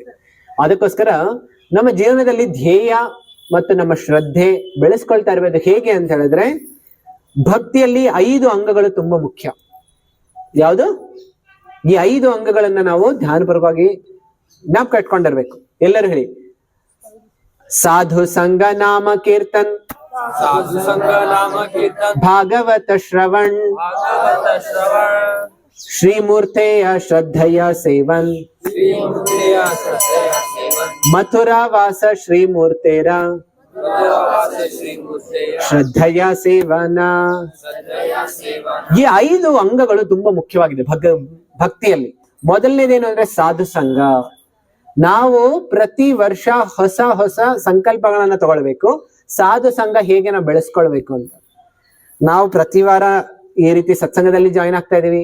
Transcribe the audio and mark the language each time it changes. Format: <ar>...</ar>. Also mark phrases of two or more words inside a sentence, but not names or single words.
<kn>ಅದಕ್ಕೋಸ್ಕರ ನಮ್ಮ ಜೀವನದಲ್ಲಿ ಧ್ಯೇಯ ಮತ್ತು ನಮ್ಮ ಶ್ರದ್ಧೆ ಬೆಳೆಸ್ಕೊಳ್ತಾ ಇರಬೇಕು. ಹೇಗೆ ಅಂತ ಹೇಳಿದ್ರೆ, ಭಕ್ತಿಯಲ್ಲಿ 5 ಅಂಗಗಳು ತುಂಬಾ ಮುಖ್ಯ. ಯಾವುದು? ಈ 5 ಅಂಗಗಳನ್ನ ನಾವು ಧ್ಯಾನಪೂರ್ವಕವಾಗಿ ಜ್ಞಾಪಕ ಇಟ್ಕೊಂಡಿರ್ಬೇಕು. ಎಲ್ಲರೂ ಹೇಳಿ:</kn> <bn>সাধু সঙ্গ নাম কীর্তন, সাধু সঙ্গ নাম কীর্তন, ভাগবত শ্রবণ, ভাগবত শ্রবণ, শ্রীমূর্তির শ্রদ্ধায় সেবন, শ্রী মূর্তির শ্রদ্ধায় সেবন, মথুরা বাস শ্রীমূর্তির মথুরাবাস শ্রী মূর্তির শ্রদ্ধায় সেবন. শ্রদ্ধায় সেবন.</bn> <kn>ಈ 5 ಅಂಗಗಳು ತುಂಬಾ ಮುಖ್ಯವಾಗಿದೆ ಭಕ್ತಿಯಲ್ಲಿ. ಮೊದಲನೇದೇನು ಅಂದ್ರೆ ಸಾಧು ಸಂಘ. ನಾವು ಪ್ರತಿ ವರ್ಷ ಹೊಸ ಹೊಸ ಸಂಕಲ್ಪಗಳನ್ನ ತಗೊಳ್ಬೇಕು. ಸಾಧು ಸಂಘ ಹೇಗೆ ನಾವು ಬೆಳೆಸ್ಕೊಳ್ಬೇಕು ಅಂತ. ನಾವು ಪ್ರತಿ ವಾರ ಈ ರೀತಿ ಸತ್ಸಂಗದಲ್ಲಿ ಜಾಯಿನ್ ಆಗ್ತಾ ಇದೀವಿ.</kn>